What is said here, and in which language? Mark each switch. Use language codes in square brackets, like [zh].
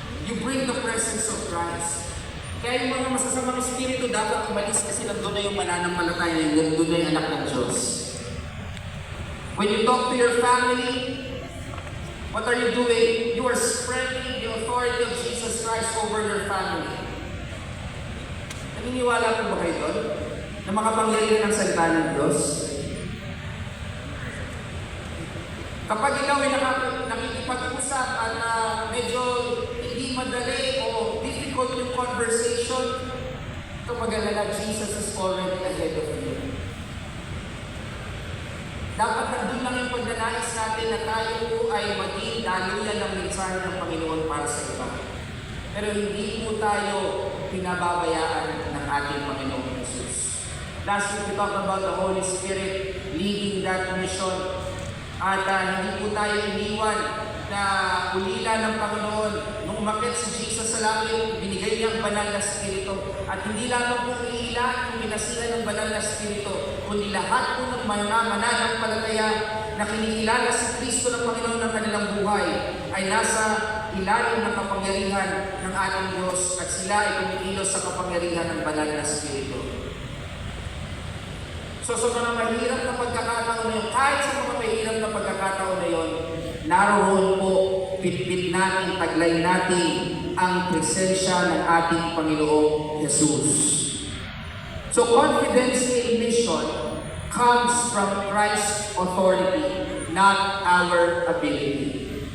[en] You bring the presence of Christ. [tl] Kaya yung mga masasamang espiritu dapat umalis kasi nandun na yung mananampalataya, nandun na yung anak ng Diyos. [en] When you talk to your family, what are you doing? You are spreading the authority of Jesus Christ over your family. [tl] Naniniwala po ba kayo doon? Na makapangyarihan ang salita ng Diyos? Kapag ikaw ay nakikipag-usap at medyo hindi madali o difficult yung conversation, ito mag-alala, [en] Jesus is already ahead of you. [tl] Dapat nandun lang yung pagnanais natin na tayo po ay maging daluyan ng mensahe ng Panginoon para sa iba. Pero hindi po tayo pinababayaan ng ating Panginoong Jesus. [en] Last week we talked about the Holy Spirit leading that mission. [tl] At hindi po tayo iniwan na ulila ng Panginoon. Nung umakit si Jesus sa langit, binigay niya ang banal na Espiritu. At hindi lamang po iilan yung minasihan ng banal na Espiritu, kundi lahat po ng mananampalataya na kinikilala si Kristo ng Panginoon ng kanilang buhay ay nasa ilalim ng kapangyarihan ng ating Diyos at sila ay kumikilos sa kapangyarihan ng banal na Espiritu. So sa mga mahirap na pagkakataon na yun, kahit sa mga mahirap na pagkakataon na yun, naroon po, pitpit natin, taglay natin ang presensya ng ating Panginoong Jesus. [en] So confidence in mission comes from Christ's authority, not our ability.